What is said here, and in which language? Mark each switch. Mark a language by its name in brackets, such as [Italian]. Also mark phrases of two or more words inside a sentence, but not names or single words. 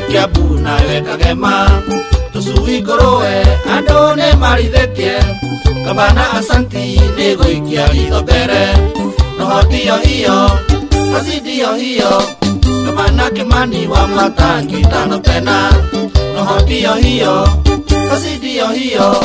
[Kikuyu] Kiambu nawe kagema tũcui ngũrũwe andũ nĩ marithitie Gavana asanti nĩ gũikia ritho mbere [Swahili] roho ndio hiyo, kazi ndio hiyo. Gavana Kimani Wamatangi tano tena roho ndio hiyo, kazi ndio hiyo.